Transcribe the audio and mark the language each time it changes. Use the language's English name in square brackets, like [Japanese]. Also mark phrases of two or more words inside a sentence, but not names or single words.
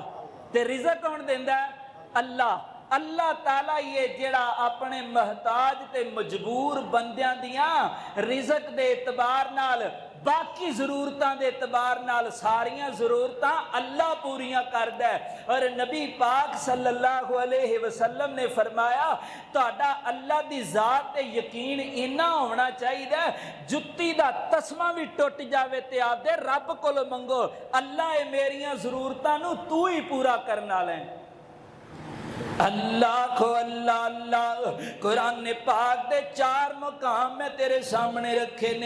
[Punjabi] تے رزق کون دیندا اے؟ اللہ. اللہ تعالیٰ ایہہ جیہڑا اپنے محتاج تے مجبور بندیاں دیاں رزق دے اعتبار نال باقی ضرورتاں دے اعتبار نال ساریاں ضرورتاں اللہ پوریاں کردا اے. اور نبی پاک [Arabic] صلی اللہ علیہ وسلم [Punjabi] نے فرمایا تہاڈا اللہ دی ذات تے یقین اینا ہونا چاہیدا، جتی دا تسمہ بھی ٹٹ جاوے تے اپنے رب کول منگو، اللہ ایہہ میریاں ضرورتاں نوں توں ہی پورا کرن والا ایں. اللہ کو اللہ اللہ قرآن پاک دے 4 مقام میں تیرے سامنے رکھے نیں.